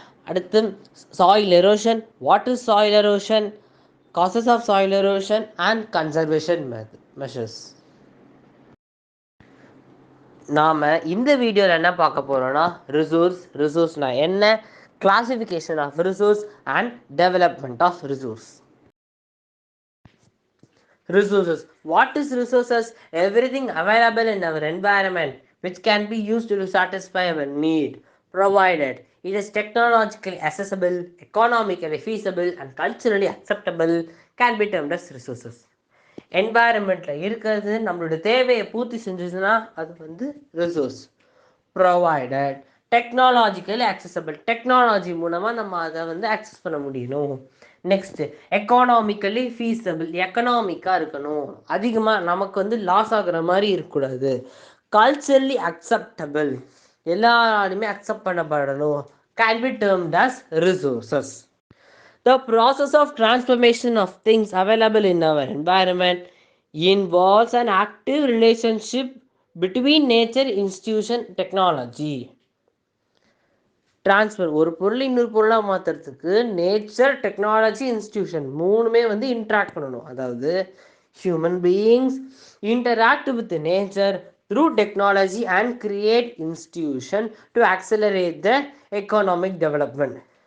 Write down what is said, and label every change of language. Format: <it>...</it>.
<en>அடுத்து soil erosion, what is soil erosion, causes of soil erosion and conservation measures.</en> <ta>நாம் இந்த வீடியோவில் என்ன பார்க்க போகிறோன்னா ரிசோர்ஸ்னால் என்ன,</ta> <en>Classification of resource and development of resource. Resources. What is resources? Everything available in our environment which can be used to satisfy our need, provided it is technologically accessible, economically feasible and culturally acceptable, can be termed as resources.</en> <ta>என்வாயரன்மெண்ட்டில் இருக்கிறது நம்மளோட தேவையை பூர்த்தி செஞ்சுதுன்னா அது resource.</ta> <en>provided, technologically accessible,</en> <ta>technology மூலமாக நம்ம அதை access பண்ண முடியணும். நெக்ஸ்ட்டு</ta> <en>economically feasible,</en> <ta>எக்கனாமிக்காக இருக்கணும், அதிகமாக நமக்கு லாஸ் ஆகுற மாதிரி இருக்கக்கூடாது.</ta> <en>culturally acceptable,</en> <ta>எல்லாருமே accept பண்ணப்படணும்,</ta> <en>Can be termed as resources. The process of transformation of things available in our environment involves an active relationship between nature, institution, technology.</en> <ta>Transfer, ஒரு பொருள் இன்னொரு பொருளாக மாற்றுறதுக்கு நேச்சர், டெக்னாலஜி, இன்ஸ்டிடியூஷன் மூணுமே இன்ட்ராக்ட் பண்ணணும்.</ta> <en>அதாவது human beings interact with nature through technology and create institution to accelerate the economic development.</en>